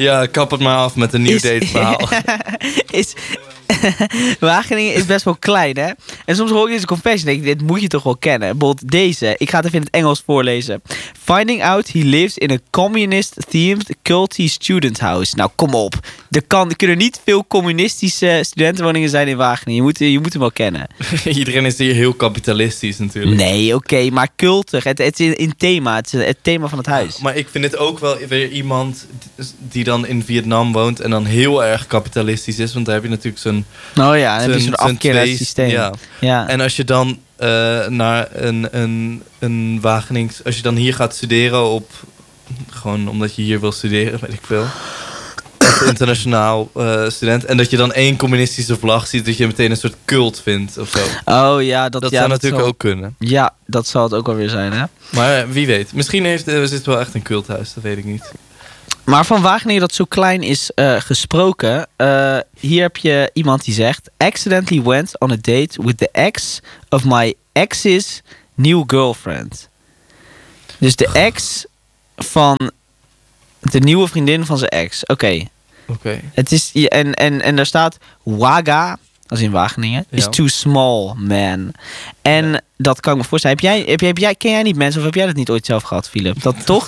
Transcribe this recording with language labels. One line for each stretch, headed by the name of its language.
Dutch: kap het maar af met een nieuw dateverhaal. Wageningen is best wel klein, hè? En soms hoor ik deze confession, denk ik, dit moet je toch wel kennen. Bijvoorbeeld deze, ik ga het even in het Engels voorlezen.
English: Finding out he lives in a communist-themed culty student house.
Dutch: Nou, kom op. Er kunnen niet veel communistische studentenwoningen zijn in Wageningen. Je moet hem wel kennen. Iedereen is hier heel kapitalistisch natuurlijk. Nee, oké, maar cultig. Het is in thema. Het is het thema van het huis. Ja, maar ik vind het ook wel weer iemand die dan in Vietnam woont en dan heel erg kapitalistisch is. Want daar heb je natuurlijk zo'n... Oh ja, dan heb je zo'n afkeerlessysteem. Ja. Ja. En als je dan naar een Wagenings... Als je dan hier gaat studeren op gewoon omdat je hier wil studeren, weet ik veel. Als internationaal student. En dat je dan één communistische vlag ziet, dat je meteen een soort cult vindt of zo. Oh ja, dat, dat ja, zou dat natuurlijk zal... ook kunnen. Ja, dat zal het ook wel weer zijn, hè? Maar wie weet. Misschien heeft, is het wel echt een culthuis, dat weet ik niet. Maar van Wageningen dat zo klein is gesproken. Hier heb je iemand die zegt...
English: Accidentally went on a date with the ex of my ex's new girlfriend.
Dutch: Dus de ex van de nieuwe vriendin van zijn ex. Oké. Het is, en daar staat... Waga, als in Wageningen,
English: is too small, man.
Dutch: En dat kan ik me voorstellen. Ken jij niet mensen of heb jij dat niet ooit zelf gehad, Philip? Dat toch?